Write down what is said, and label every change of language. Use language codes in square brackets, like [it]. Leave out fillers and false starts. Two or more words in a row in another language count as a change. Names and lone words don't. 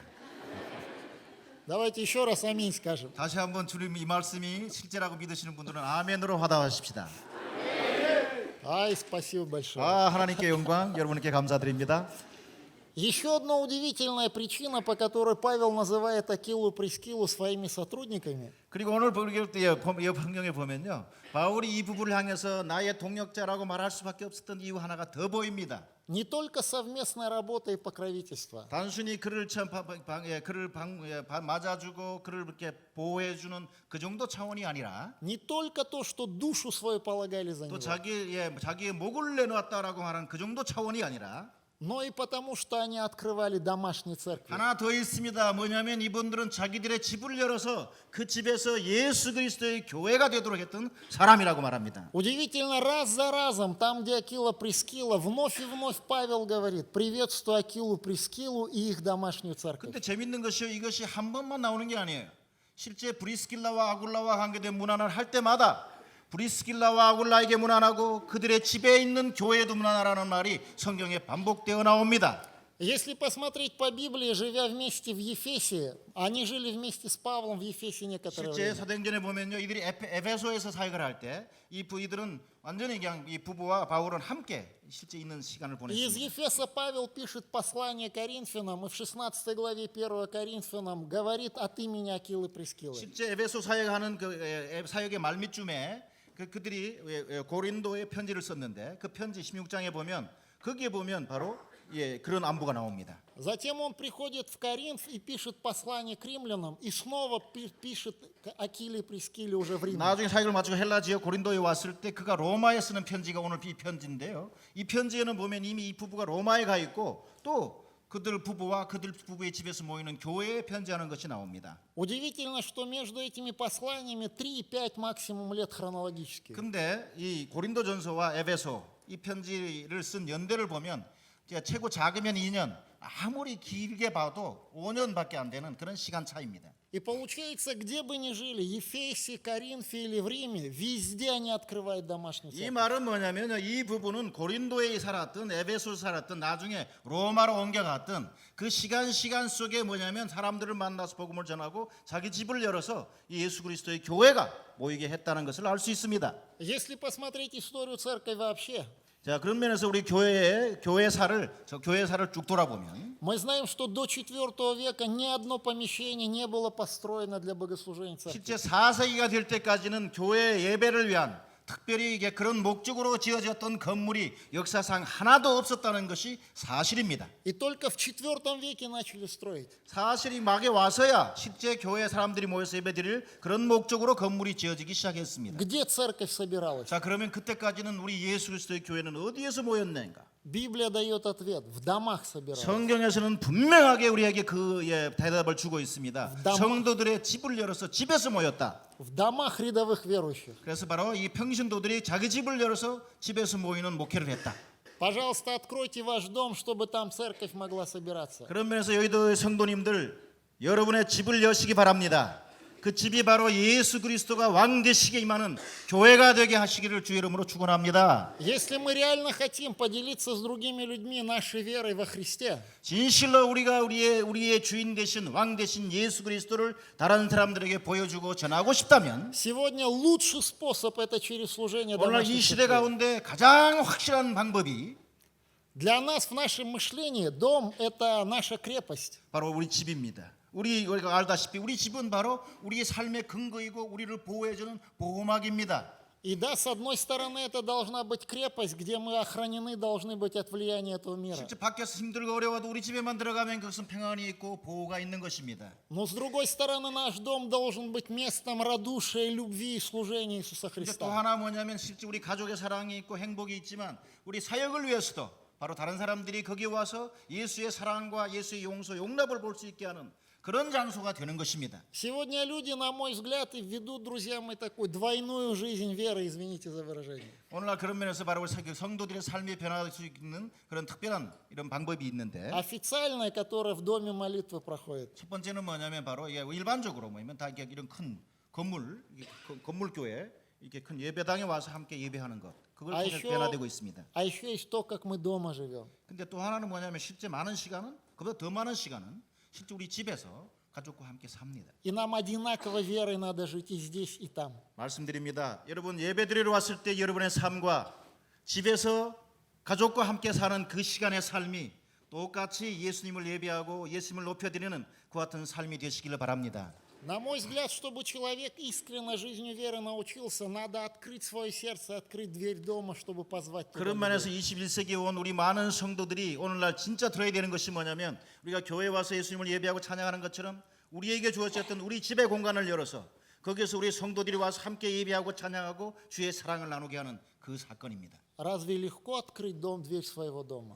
[ru] Давайте еще раз аминь скажем. [ko] 다시 한번 주님 이 말씀이 실제라고 믿으시는 분들은 아멘으로 화답하십시다. [ru] Ай, спасибо большое. [ko] 하나님께 영광, 여러분께 감사드립니다. [ru] Еще одна удивительная причина, по которой Павел называет Акилу и Прискилу своими сотрудниками, [ko] 그리고 오늘 이 성경에 보면요, 바울이 이 부부를 향해서 나의 동역자라고 말할 수밖에 없었던 이유 하나가 더 보입니다. [ru] не только совместная работа и покровительство, [ko] 단순히 그를 맞아주고 그를 이렇게 보호해주는 그 정도 차원이 아니라 [ru] не только то, что душу свою полагали за [ko] 또 [ru] него, [ko] 자기의 목을 내놓았다라고 하는 그 정도 차원이 아니라 [ru] но и потому, что они открывали домашние церкви. [ko] 하나 더 있습니다. 뭐냐면 이분들은 자기들의 집을 열어서 그 집에서 예수 그리스도의 교회가 되도록 했던 사람이라고 말합니다. [ru] Удивительно, раз за разом, там, где Акила Прискила, вновь и вновь Павел говорит, приветствую Акилу Прискилу и их домашнюю церковь. [ko] 근데 재밌는 것이요, 이것이 한 번만 나오는 게 아니에요. 실제 브리스길라와 아굴라와 관계된 문안을 할 때마다 브리스길라와 아굴라에게 문안하고 그들의 집에 있는 교회에도 문안하라는 말이 성경에 반복되어 나옵니다. [ru] Если посмотреть по Библии, живя вместе в Ефесе, они жили вместе с Павлом в Ефесе некоторое [ko] 실제 [ru] время. [ko] 사도행전에 보면요, 이들이 에베소에서 사역을 할 때 이들은 완전히 그냥 이 부부와 바울은 함께 실제 있는 시간을 [ru] И из [ko] 보냈습니다. [ru] Ефеса Павел пишет послание Коринфянам, и в 16 главе 1 Коринфянам говорит от имени Акилы Прискилы. [ko] 실제 에베소 사역하는 그 사역의 말미쯤에 그들이 고린도에 편지를 썼는데 그 편지 16장에 보면 거기에 보면 바로 그런 안부가 나옵니다. [ru] Затем он приходит в Коринф и пишет послание к римлянам, и снова пишет к Акиле и Прискиле уже в Риме. [ko] 나중에 사역을 마치고 헬라 지역 고린도에 왔을 때 그가 로마에 쓰는 편지가 오늘 이 편지인데요. 이 편지에는 보면 이미 이 부부가 로마에 가 있고 또 그들 부부와 그들 부부의 집에서 모이는 교회에 편지하는 것이 나옵니다. [ru] Удивительно, что между этими посланиями 3-5 максимум лет хронологически. [ko] 근데 이 고린도전서와 에베소 이 편지를 쓴 연대를 보면 최고 작으면 2년, 아무리 길게 봐도 5년밖에 안 되는 그런 시간 차이입니다. [ru] И получается, где бы ни жили, Ефесе, Коринфе или в Риме, везде они открывают домашнюю [ko] 이 [ru] церковь. [ko] 말은 뭐냐면요, 이 부부는 고린도에 살았든 에베소에 살았든 나중에 로마로 옮겨갔든 그 시간 속에 뭐냐면 사람들을 만나서 복음을 전하고 자기 집을 열어서 이 예수 그리스도의 교회가 모이게 했다는 것을 알 수 있습니다. [ru] Если посмотреть историю церкви вообще, [ko] 자, 그런 면에서 우리 교회사를 쭉 돌아보면 [ru] мы знаем, что до IV века ни одно помещение не было построено для богослужения церкви. [ko] 실제 4세기가 될 때까지는 교회 예배를 위한 특별히 이게 그런 목적으로 지어졌던 건물이 역사상 하나도 없었다는 것이 사실입니다. [ru] И только в IV веке начали строить. [ko] 사실이 막에 와서야 실제 교회 사람들이 모여서 예배드릴 그런 목적으로 건물이 지어지기 시작했습니다. [ru] Где церковь собиралась? [ko] 자, 그러면 그때까지는 우리 예수 그리스도의 교회는 어디에서 모였는가? [ru] Библия дает ответ. В домах собиралась. [ko] 성경에서는 분명하게 우리에게 그 대답을 주고 있습니다. 담- 성도들의 집을 열어서 집에서 모였다. [ru] В домах рядовых верующих. [ko] 그래서 바로 이 평신도들이 자기 집을 열어서 집에서 모이는 목회를 했다. [ru] Пожалуйста, откройте ваш дом, чтобы там церковь могла собираться. [ko] 그런 면에서 여의도의 성도님들 여러분의 집을 여시기 바랍니다. 그 집이 바로 예수 그리스도가 왕 되시게 임하는 교회가 되게 하시기를 주 이름으로 축원합니다. [ru] Если мы реально хотим поделиться с другими людьми нашей верой во Христе, [ko] 진실로 우리가 우리의 주인 되신 왕 되신 예수 그리스도를 다른 사람들에게 보여주고 전하고 싶다면 [ru] сегодня лучший способ это через служение [ko] 오늘날 이 [ru] домашней [ko] 시대 [ru] церкви. [ko] 가운데 가장 확실한 방법이 [ru] Для нас в нашем мышлении дом – это наша крепость. [ko] 바로 우리 집입니다. 우리가 알다시피 우리 집은 바로 우리의 삶의 근거이고 우리를 보호해주는 보호막입니다. [ru] И да, с одной стороны, это должна быть крепость, где мы охранены должны быть от влияния этого мира. [ko] 실제 밖에서 힘들고 어려워도 우리 집에만 들어가면 그것은 평안이 있고 보호가 있는 것입니다. [ru] Но с другой стороны, наш дом должен быть местом радушия, любви и служения Иисуса [ko] 근데 또 [ru] Христа. [ko] 하나 뭐냐면 실제 우리 가족의 사랑이 있고 행복이 있지만 우리 사역을 위해서도 바로 다른 사람들이 거기 와서 예수의 사랑과 예수의 용서, 용납을 볼 수 있게 하는 그런 장소가 되는 것입니다. [ru] Сегодня люди, на мой взгляд, и ведут, друзья мои, такую двойную жизнь веры, извините за выражение. [ko] 오늘날 그런 면에서 바로 우리 성도들의 삶이 변화될 수 있는 그런 특별한 이런 방법이 있는데 [ru] Официальная, которая в доме молитвы проходит. [ko] 첫 번째는 뭐냐면 바로 일반적으로 뭐냐면 다 이런 큰 건물 교회 이렇게 큰 예배당에 와서 함께 예배하는 것 그걸 아, 통해 [ru] еще- [ko] 변화되고 있습니다. [ru] А еще есть то, как мы дома живем. [ko] 근데 또 하나는 뭐냐면 실제 많은 시간은 그보다 더 많은 시간은 실제 우리 집에서 가족과 함께 삽니다. [ru] И нам одинаково верой надо жить и здесь, и там. [ko] 말씀드립니다. 여러분 예배드리러 왔을 때 여러분의 삶과 집에서 가족과 함께 사는 그 시간의 삶이 똑같이 예수님을 예배하고 예수님을 높여드리는 그와 같은 삶이 되시기를 바랍니다. [ru] На мой взгляд, чтобы человек искренне жизнью веры научился, надо открыть свое сердце, открыть дверь дома, чтобы позвать туда [ko] 그런 [ru] людей. [ko] 면에서 21세기에 온 우리 많은 성도들이 오늘날 진짜 들어야 되는 것이 뭐냐면 우리가 교회에 와서 예수님을 예배하고 찬양하는 것처럼 우리에게 주어졌던 우리 집의 공간을 열어서 거기에서 우리 성도들이 와서 함께 예배하고 찬양하고 주의 사랑을 나누게 하는 그 사건입니다. [ru] Разве легко открыть дверь своего дома?